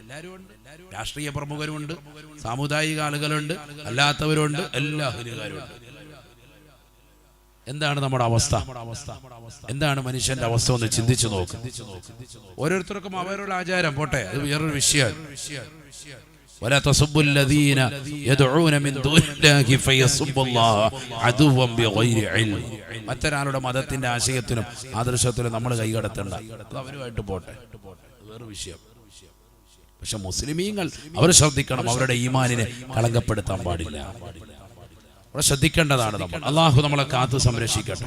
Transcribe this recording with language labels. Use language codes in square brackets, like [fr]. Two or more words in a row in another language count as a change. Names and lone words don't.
[ml] രാഷ്ട്രീയ പ്രമുഖരുമുണ്ട്, സാമുദായിക ആളുകളുണ്ട്, അല്ലാത്തവരുണ്ട്, എല്ലാ അഹലുകാരുണ്ട്. എന്താണ് നമ്മുടെ അവസ്ഥ? എന്താണ് മനുഷ്യന്റെ അവസ്ഥ ഒന്ന് ചിന്തിച്ചു നോക്ക്. ഓരോരുത്തർക്കും അവരുടെ ആചാരം പോട്ടെ, അത് വേറൊരു വിഷയമാണ്. [ar] ولا تسبوا الذين يدعون من دون الله فيسبوا الله عدوا بغير علم. [ml] മറ്റൊരാളുടെ മതത്തിന്റെ ആശയത്തിനും ആദർശത്തിനും നമ്മൾ കൈകടത്തണ്ട, അവരുമായിട്ട് പോട്ടെ, വേറെ വിഷയം. പക്ഷെ മുസ്ലിമീങ്ങൾ അവർ ശ്രദ്ധിക്കണം, അവരുടെ ഈമാനിനെ കളങ്കപ്പെടുത്താൻ പാടില്ല. അവിടെ ശ്രദ്ധിക്കേണ്ടതാണ് നമ്മൾ. അള്ളാഹു നമ്മളെ കാത്തു സംരക്ഷിക്കട്ടെ.